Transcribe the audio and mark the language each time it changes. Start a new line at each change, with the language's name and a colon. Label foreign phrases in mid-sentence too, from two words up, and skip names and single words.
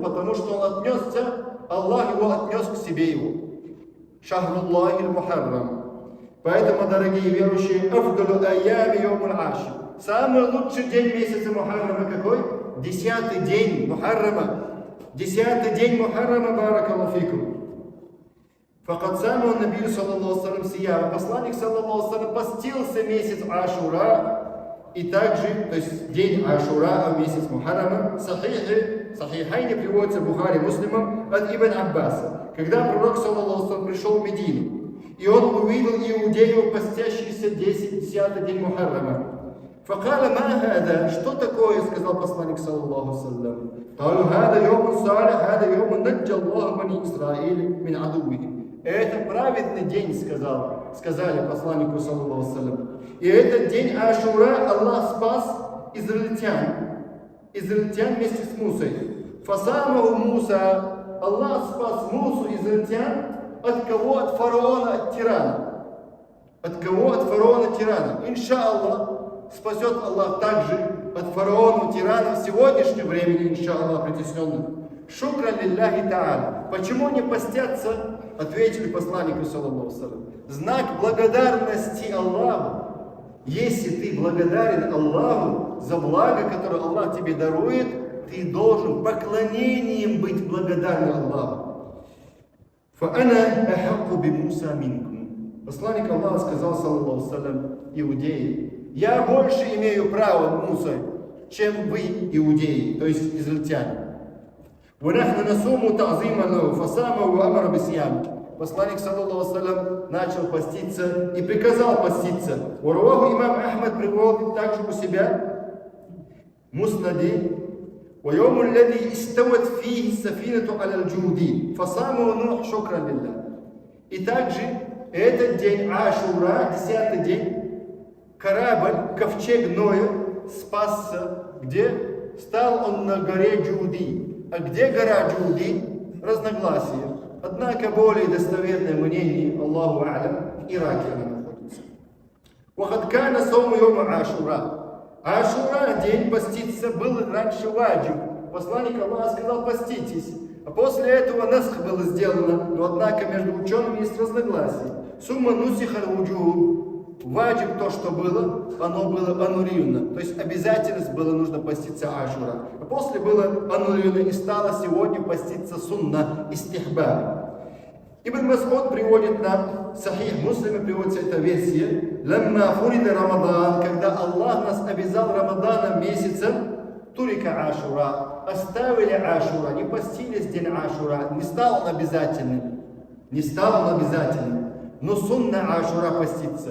Russian: Потому что он отнесся, Аллах его отнес к себе его.
Arabic: شهر الله محرم.
Russian: Поэтому, дорогие верующие,
Arabic: أفضل الأيام يوم العاشر.
Russian: Самый лучший день месяца Мухаррама какой? 10-й день Мухаррама. 10-й день Мухаррама,
Arabic: بارك الله فيكم. فقد صام النبي صلى الله سلم صياما.
Russian: Посланник
Arabic: صلى الله سلم
Russian: постился месяц Ашура. И также, то есть день Ашура, месяц Мухаррама, сахихайне приводится в Бухари Муслимом от Ибн Аббаса. Когда пророк
Arabic: صلى الله سلم
Russian: пришел в Медину, и он увидел иудеев, постящихся 10-й день Мухаррама.
Arabic: فقال ما هذا,
Russian: что такое, сказал посланник
Arabic: صلى الله سلم. قالوا هذا يوم صالح هذا يوم نجى الله بني إسرائيل من عدوه.
Russian: Это праведный день, сказали посланнику
Arabic: صلى الله سلم.
Russian: И этот день Ашура Аллах спас израильтян вместе с Мусой.
Arabic: فصامه موسى,
Russian: Аллах спас Мусу, израильтян, от кого? От фараона, от тирана. От кого? От фараона, тирана. Иншаллах, спасет Аллах также от фараона, тирана в сегодняшнем времени, иншаллах, притесненных.
Arabic: شكرا لله تعالى.
Russian: Почему не постятся? Ответили посланнику
Arabic: صلى الله سلم.
Russian: Знак благодарности Аллаху. Если ты благодарен Аллаху за благо, которое Аллах тебе дарует, ты должен поклонением быть благодарен Аллаху.
Arabic: فَأَنَا أَحَقُّ بِمُوسَى مِنْكُمْ.
Russian: Посланник Аллаха сказал,
Arabic: صلى الله سلم,
Russian: иудеи, я больше имею право, Муса, чем вы, иудеи, то есть израильтяне.
Arabic: وَنَحْنُ نَصُومُ تَعْظِيمًا لَهُ فَصَامَ وَأَمَرَ بِصِيَامِ.
Russian: Посланник,
Arabic: صلى الله سلم,
Russian: начал поститься и приказал поститься. Ураваху имам Ахмад приводит также у себя Муснади.
Arabic: وَيَوْمُ الَّذِي إِسْتَوَتْ فِيهِ السَّفِينَةُ عَلَى الْجُودِ فَصَامَهُ نُوحٌ شُكْرًا لِلَّهِ.
Russian: И также этот день Ашура, 10-й день, корабль, ковчег Ноя спасся. Где? Стал он на горе Джуди. А где гора Джуди? Разногласия. Однако более достоверное мнение,
Arabic: الله أعلم,
Russian: в Ираке она находится.
Arabic: وَقَدْ كَانَ صَوْمُ يَوْمَ عَاشُورَا.
Russian: Ашура, день поститься, был раньше ваджиб. Посланник Аллаха сказал, поститесь. А после этого насх было сделано. Но однако между учеными есть разногласия.
Arabic: ثم نسخ الوجوب.
Russian: Ваджиб, то, что было, оно было аннулировано. То есть обязательность было нужно поститься Ашура. А после было аннулировано и стало сегодня поститься сунна, истихбаб. Ибн Мас'уд приводит нам, Сахих Муслима приводится эта версия,
Arabic: «لما فرض رمضان»,
Russian: когда Аллах нас обязал Рамаданом месяцем,
Arabic: ترك عاشوراء,
Russian: оставили Ашура, не постились день Ашура, не стал он обязательным, но сунна Ашура поститься.